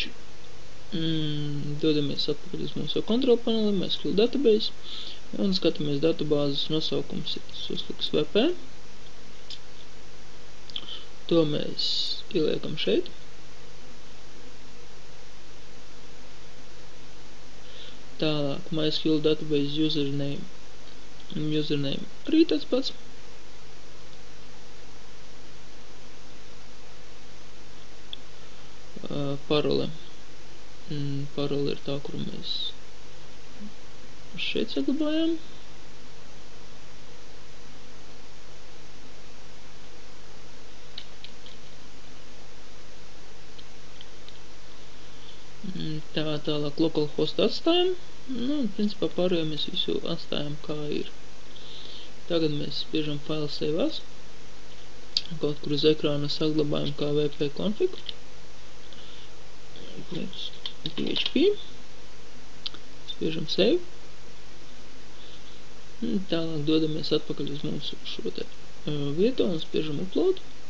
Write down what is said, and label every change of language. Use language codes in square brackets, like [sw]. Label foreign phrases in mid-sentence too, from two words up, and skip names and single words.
[lv] Dodamies atpakaļ uz mūsu kontrol paneli, [en] MySQL database [lv] un skatāmies datubāzes nosaukums ir uzliks VP. To mēs ieliekam šeit. Tālāk [en] MySQL database username. [lv] Username arī tāds pats. Parole. Parole ir tā, kuru mēs šeit saglabājam. Tālāk localhost atstājam. Principā pārējo mēs visu atstājam kā ir. Tagad mēs spiežam [en] file save as. [lv] Kaut kur uz ekrāna saglabājam kā wp config. PHP. Spiežam save. Tālāk dodamies atpakaļ uz mūsu šo te vietu un spiežam upload.